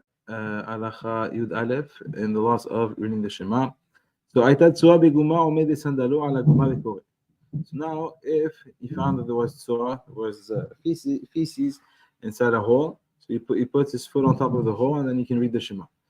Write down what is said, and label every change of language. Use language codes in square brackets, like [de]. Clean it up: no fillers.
[en] Halacha Yud Aleph in the laws of reading the Shema. [he] So הייתה תשואה בגומה עומדת סנדלו על הגומה וקורא. [en] So now if he found that there was tzuah, was feces inside a hole, so he puts his foot on top of the hole and then he can read the Shema.